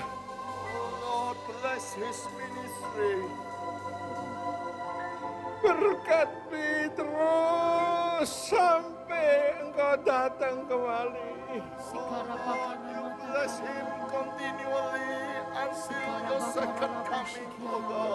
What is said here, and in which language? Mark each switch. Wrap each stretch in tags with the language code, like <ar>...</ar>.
<en>Oh Lord, bless his ministry.</en> <id>Berkati terus sampai Engkau datang kembali.</id> <en>Oh, you bless him continually until your second coming, O God.</en>